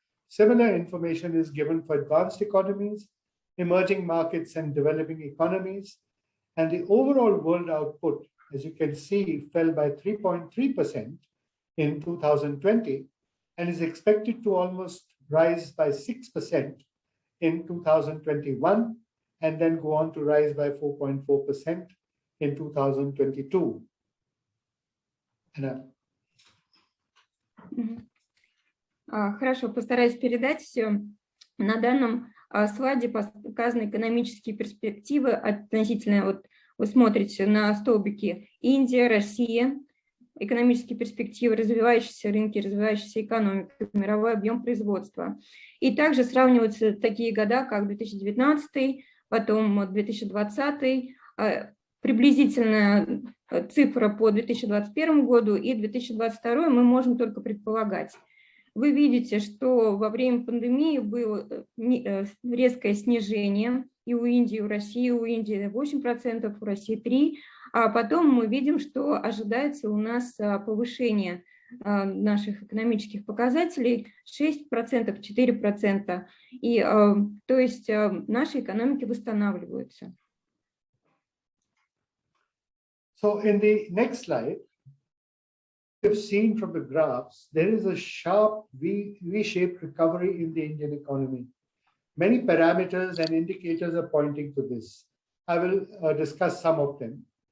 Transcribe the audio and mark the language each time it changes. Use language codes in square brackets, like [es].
[en] Similar information is given for advanced economies, emerging markets and developing economies, and the overall world output, as you can see, fell by 3.3% in 2020 and is expected to almost rise by 6% in 2021 and then go on to rise by 4.4% in 2022. Anna. [ru] Хорошо, постараюсь передать все. На данном слайде показаны экономические перспективы относительно, вот вы смотрите на столбики Индия, Россия, экономические перспективы, развивающиеся рынки, развивающаяся экономика, мировой объем производства. И также сравниваются такие года, как 2019, потом 2020, приблизительная цифра по 2021 году и 2022 мы можем только предполагать. Вы видите, что во время пандемии было резкое снижение и у Индии, и у России. У Индии 8%, у России 3%, а потом мы видим, что ожидается у нас повышение наших экономических показателей 6%, 4%. И, то есть наши экономики восстанавливаются. [en] So in the next slide, we've seen from the graphs, there is a sharp V-shaped recovery in the Indian economy. Many parameters and indicators are pointing to this. I will discuss some of them.